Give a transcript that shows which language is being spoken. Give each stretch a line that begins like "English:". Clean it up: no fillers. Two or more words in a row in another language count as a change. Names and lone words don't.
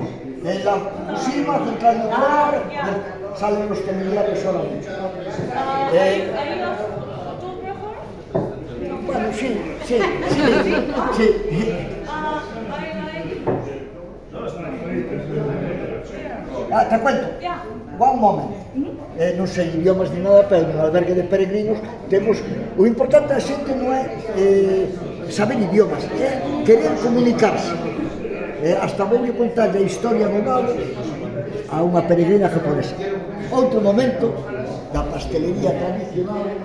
Spanish: En la Fukushima, central nuclear, salen los familiares solamente. Bueno, sí. Te cuento.
English: One moment.
Galician: Non sei idiomas ni nada, pero no albergue de peregrinos temos... O importante da xente non é saber idiomas, é querer comunicarse. Hasta vou contar a historia do nabo a unha peregrina japonesa. Outro momento da pastelería tradicional.